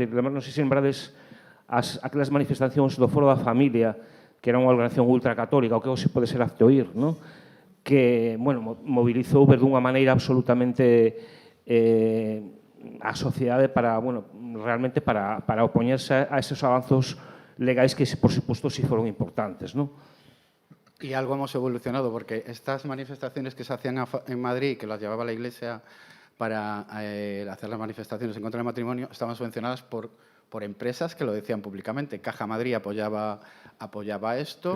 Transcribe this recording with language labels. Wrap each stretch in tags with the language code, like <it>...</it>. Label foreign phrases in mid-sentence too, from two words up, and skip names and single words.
<gl>Non sei se lembrades aquelas manifestacións do Foro da Familia, que era unha organización ultracatólica, o que hoxe pode ser hazte oír, non? Que, bueno, mobilizou dunha maneira absolutamente a sociedade para, bueno, realmente para opoñerse a esos avanzos legais que, por suposto, sí foron importantes, non?</gl> <es>Y algo hemos evolucionado, porque estas manifestaciones que se hacían en Madrid, que las llevaba la Iglesia para hacer las manifestaciones en contra del matrimonio, estaban subvencionadas por empresas que lo decían públicamente. Caja Madrid apoyaba esto.</es>